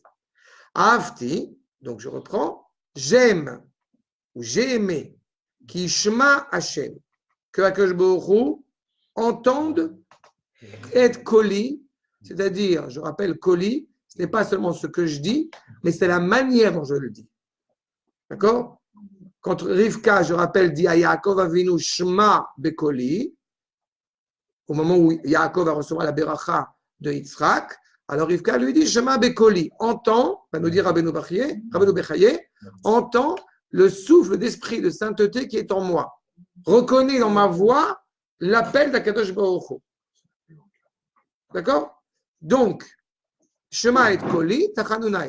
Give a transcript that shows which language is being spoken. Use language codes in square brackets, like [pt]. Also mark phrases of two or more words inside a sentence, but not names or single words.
[fr] Ahavti, donc je reprends, j'aime ou j'ai aimé, qui [he] שמע השם, [fr] que [he] הקדוש ברוך הוא [fr] entende être koli, c'est-à-dire, je rappelle, koli, ce n'est pas seulement ce que je dis, mais c'est la manière dont je le dis. D'accord? Quand Rivka, je rappelle, dit à Yaakov Avinu [he] שמע בקולי, [fr] au moment où Yaakov va recevoir la beracha de Yitzhak, alors Rivka lui dit [he] שמע בקולי, [fr] entend, va nous dire Rabbeinu Bechaye, entend le souffle d'esprit de sainteté qui est en moi. Reconnais dans ma voix l'appel d' [he] הקדוש ברוך הוא. [fr] D'accord? Donc, [he] שמע את קולי תחנוני.